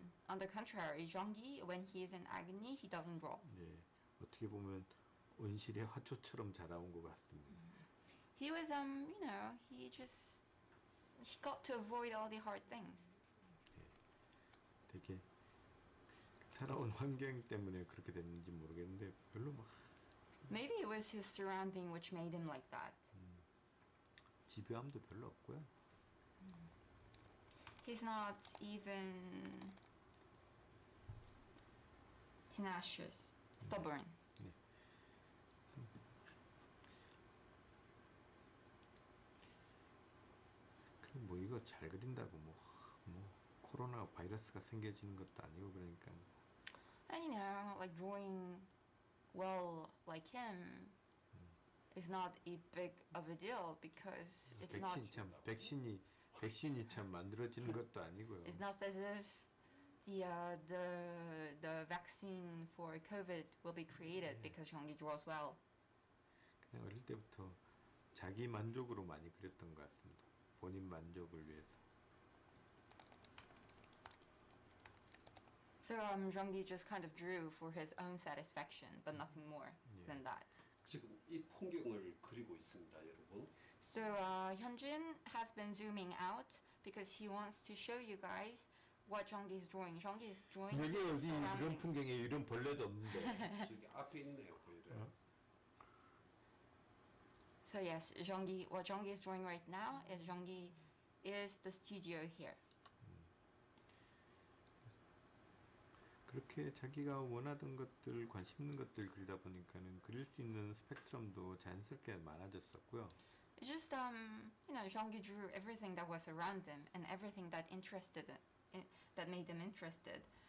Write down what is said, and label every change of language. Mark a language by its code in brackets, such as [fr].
[en] On the contrary, Jeong-gi, when he is in agony, he doesn't draw. [ko] 예, 어떻게 보면 온실의 화초처럼 자라온 것 같습니다. [en] He was, he got to avoid all the hard things. [ko] 되게 살아온 환경 때문에 그렇게 됐는지 모르겠는데 별로 막 [en] Maybe it was his surrounding which made him like that. [ko] 집요함도 별로 없고요. [en] He's not even tenacious, stubborn. [ko] 그리고 뭐 이거 잘 그린다고 뭐 코로나 바이러스가 생겨지는 것도 아니고 그러니까 [en] And like drawing well like him is not a big of a deal because it's not [ko] 백신이 참 만들어지는 것도 아니고요. [en] it's not as if the vaccine for COVID will be created because Jeong-gi draws well. [ko] 그냥 어릴 때부터 자기 만족으로 많이 그렸던 것 같습니다. 본인 만족을 위해서. [en] So Jeong-gi just kind of drew for his own satisfaction, but nothing more than that. [ko] 지금 이 풍경을 그리고 있습니다, 여러분. [en] So Hyunjin has been zooming out because he wants to show you guys what Jeong-gi is drawing. Jeong-gi is drawing [ko] 여기 [en] his [ko] 어디 이런 [en] surroundings. [ko] 풍경에 이런 벌레도 없는데. 저기 앞에 있네요, 보이래요. [en] So yes, what Jeong-gi is drawing right now is Jeong-gi is the studio here. [ko] 그렇게 자기가 원하던 것들, 관심 있는 것들 그리다 보니까는 그릴 수 있는 스펙트럼도 자연스럽게 많아졌었고요. [en] It's just Jeong-gi drew everything that was around him and everything that that made him interested.